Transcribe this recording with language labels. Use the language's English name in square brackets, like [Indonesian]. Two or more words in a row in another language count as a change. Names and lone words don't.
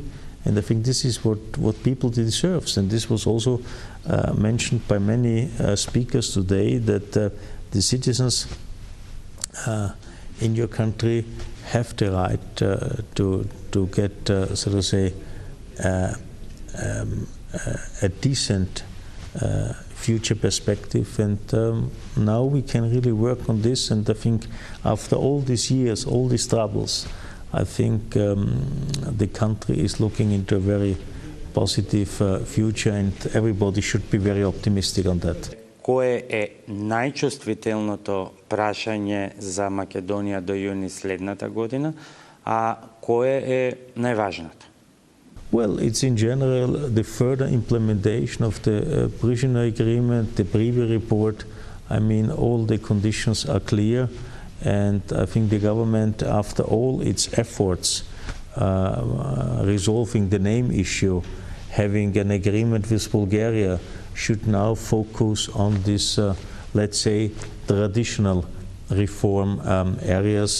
[English] And I think this is what people deserve. And this was also mentioned by many speakers today, that the citizens in your country have the right to get, so to say, a decent future perspective, and now we can really work on this. And I think after all these years, all these troubles, I think the country is looking into a very positive future, and everybody should be very optimistic on that. [Macedonian] Кое е најчувствителното прашање за Македонија до јуни следната година, а кое е најважното? [English] Well, it's in general the further implementation of the prisoner agreement, the Privi report. I mean, all the conditions are clear, and I think the government, after all its efforts resolving the name issue, having an agreement with Bulgaria, should now focus on this, let's say, traditional reform areas.